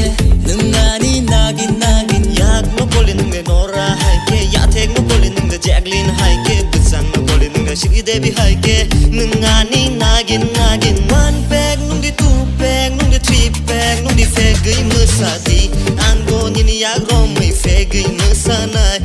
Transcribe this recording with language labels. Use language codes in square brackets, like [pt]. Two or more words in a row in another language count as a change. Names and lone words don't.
[mni] Nungani nagin nagin, yak na kolin nula Nora haike, yathik na kolin nula Jacqueline haike, sang na kolin nula Sweet Devi haike. Nungani nagin nagin, [en] one bag [mni] nungi [en] two bag [mni] nungi [en] three bag [mni] nungi fegui musadi, ango nini yak romai fegui musanai.